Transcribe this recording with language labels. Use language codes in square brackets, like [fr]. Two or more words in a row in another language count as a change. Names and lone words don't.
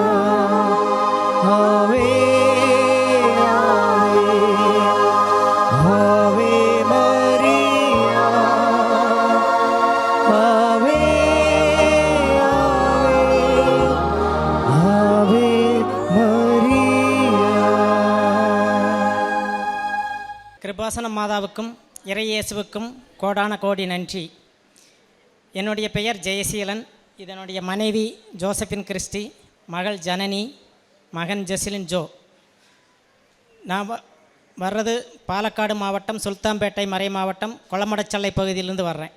[la] Ave, Ave, Ave Maria. Ave, Ave, Ave Maria. [ta] கிருபாசன மாதாவுக்கும் இறையேசுவுக்கும் கோடான கோடி நன்றி. என்னுடைய பெயர் ஜெயசீலன். இதனுடைய மனைவி ஜோசபின் கிறிஸ்டி, மகள் ஜனனி, மகன் ஜெசிலின் ஜோ. நான் வர்றது பாலக்காடு மாவட்டம், சுல்தான்பேட்டை மறை மாவட்டம், கொளமடச்சல்லை பகுதியிலிருந்து வர்றேன்.